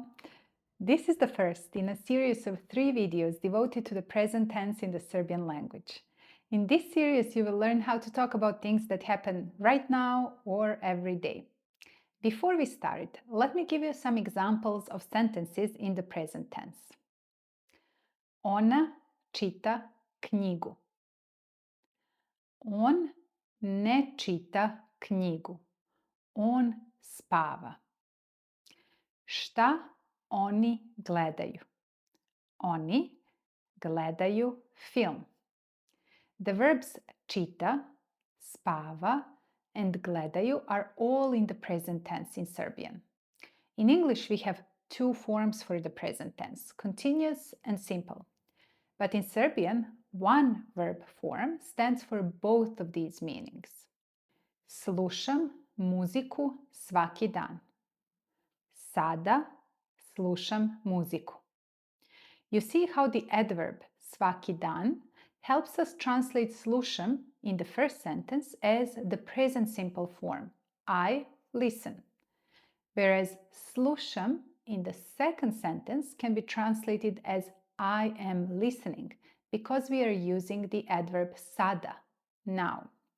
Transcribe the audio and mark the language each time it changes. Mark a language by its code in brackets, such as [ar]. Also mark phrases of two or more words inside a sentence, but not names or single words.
[en] This is the first in a series of 3 videos devoted to the present tense in the Serbian language. In this series, you will learn how to talk about things that happen right now or every day. Before we start, let me give you some examples of sentences in the present tense. [sr] Ona čita knjigu. On ne čita knjigu. On spava. Šta oni gledaju? Oni gledaju film. [en] The verbs [sr] čita, spava, [en] and gledaju are all in the present tense in Serbian. In English, we have 2 forms for the present tense, continuous and simple. But in Serbian, one verb form stands for both of these meanings. [sr] Slušam muziku svaki dan. Sada slušam muziku. [en] You see how the adverb [sr] svaki dan [en] helps us translate slušam in the first sentence as the present simple form, I listen. Whereas slušam in the second sentence can be translated as I am listening because we are using the adverb sada, now.